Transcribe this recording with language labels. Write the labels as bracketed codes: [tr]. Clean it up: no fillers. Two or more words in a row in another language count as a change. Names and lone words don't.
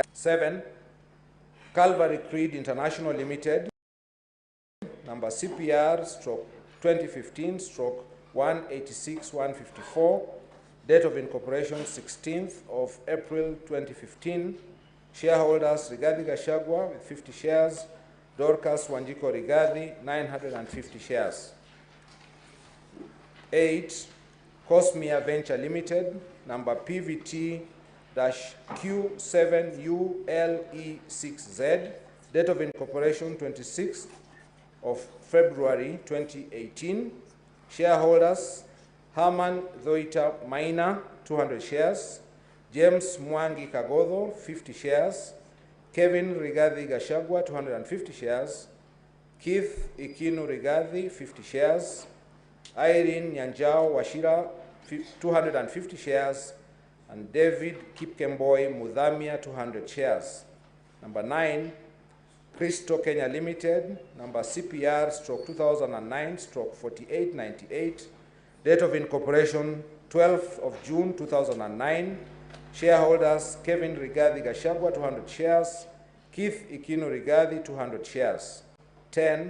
[en] 7, Calvary Creed International Limited, number CPR 2015/186-154, date of incorporation 16th of April 2015. Shareholders Rigathi Gachagua with 50 shares, Dorcas Wanjiko Rigathi 950 shares. 8. Cosmia Venture Limited, number PVT-Q7ULE6Z, date of incorporation 26th of February 2018. Shareholders Herman Zoita Maina 200 shares, James Mwangi Kagodho 50 shares, Kevin Rigathi Gachagua 250 shares, Keith Ikinu Rigathi 50 shares, Irene Nyanjao Washira 250 shares, and David Kipkemboi Mudhamia 200 shares. Number 9, Cristo Kenya Limited, number CPR/2009/4898, date of incorporation 12th of June 2009. Shareholders Kevin Rigathi Gachagua 200 shares, Keith Ikinu Rigathi 200 shares. 10.